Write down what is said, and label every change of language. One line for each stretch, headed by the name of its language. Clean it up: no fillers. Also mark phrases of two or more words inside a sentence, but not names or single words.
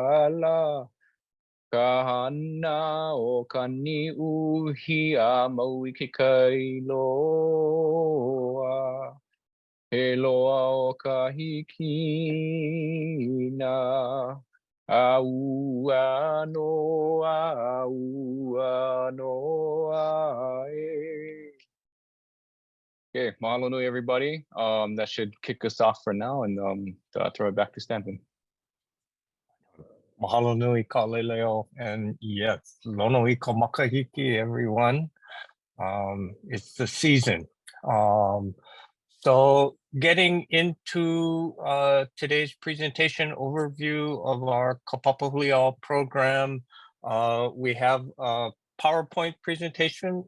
Hawaiian: kahana o kani uhi a maui ke kailoa he loa o kahikina au anoa e.
English: Okay,
Hawaiian: mahalo nui
English: everybody. That should kick us off for now, and throw it back to Stanton.
Hawaiian: Mahalo nui
English: Ka'aleleo, and yes,
Hawaiian: lono ika makahiki,
English: everyone. It's the season. So getting into today's presentation overview of our Kapapahuliau program, we have a PowerPoint presentation.